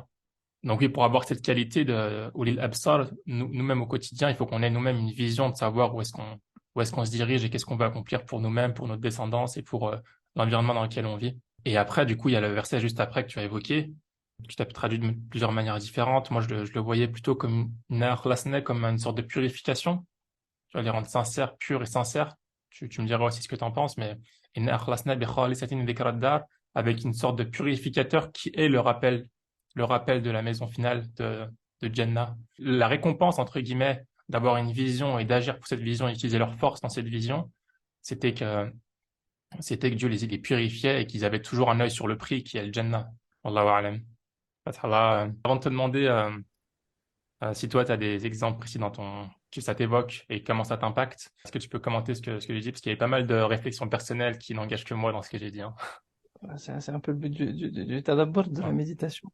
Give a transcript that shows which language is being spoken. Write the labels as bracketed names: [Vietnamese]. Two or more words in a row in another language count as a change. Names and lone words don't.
[French] Donc oui, pour avoir cette qualité de [Arabic] أولي الأبصار, [French] nous-mêmes au quotidien, il faut qu'on ait nous-mêmes une vision de savoir où est-ce qu'on se dirige et qu'est-ce qu'on va accomplir pour nous-mêmes, pour notre descendance et pour l'environnement dans lequel on vit. Et après, du coup, il y a le verset juste après que tu as évoqué, que tu as traduit de plusieurs manières différentes. Moi, je le voyais plutôt comme une akhlasna, comme une sorte de purification. Tu vas les rendre sincères, purs et sincères. Tu me diras aussi ce que tu en penses, mais une [Arabic] أخلصنا بخالصة ذكرى الدار, [French] avec une sorte de purificateur qui est le rappel de la maison finale de Jannah. La récompense, entre guillemets, d'avoir une vision et d'agir pour cette vision et utiliser leur force dans cette vision, c'était que, c'était que Dieu les purifiait et qu'ils avaient toujours un œil sur le prix qui est le Jannah. [Arabic] والله أعلم. [French] Fathallah, avant de te demander si toi, tu as des exemples précis que ça t'évoque et comment ça t'impacte, est-ce que tu peux commenter ce que j'ai dit? Parce qu'il y avait pas mal de réflexions personnelles qui n'engagent que moi dans ce que j'ai dit, hein. C'est un peu le but du tadabbur, de la Ouais. méditation.